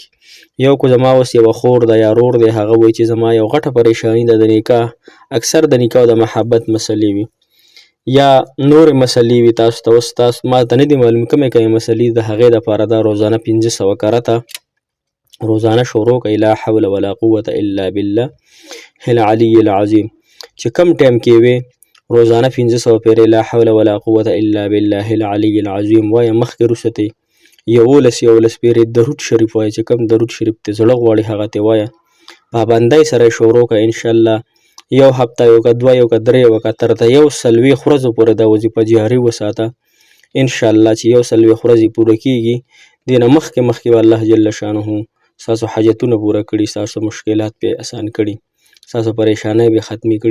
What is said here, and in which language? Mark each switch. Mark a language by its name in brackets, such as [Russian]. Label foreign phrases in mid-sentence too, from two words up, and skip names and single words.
[Pashto] یو کو زما اوس یوه خور ده یا رور دی، هغه وایي چې زما یو غټه پریشاني ده د نکاح، اکثر د نکاح او د محبت مسلې وي یا نورې مسلې وي. تاسو ته اوس ما ته نه دي معلوم کومې کومې مسلې، د هغې دپاره دا روزانه 500 کرته روزانه شروع کوي، [Arabic] لا حول ولا قوة الا بالله العلي العظیم. [Pashto] چې کم ټایم کې وې روزانه 500 پیرې [Arabic] لا حول ولا قوة الا بالله العلي العظیم [Pashto] وایه. مخکې وروسته ترې 11 پیرې درود شریف وایه، چې کم درود شریف ته زړه غواړي هغه ته وایه. پابندۍ سره یې شروع کړه، انشاءالله یو هفته، یو که 2، یو که 3، یو که تر 140 ورځو پورې دا وظیفه جاري وساته. انشاءالله چې 140 ورځې پوره کېږي، دې نه مخکې به الله جل شانه ستاسو حاجتونه پوره کړي، ستاسو مشکلات پې اسان کړي، ستاسو پریشانۍ به ختمې کړي.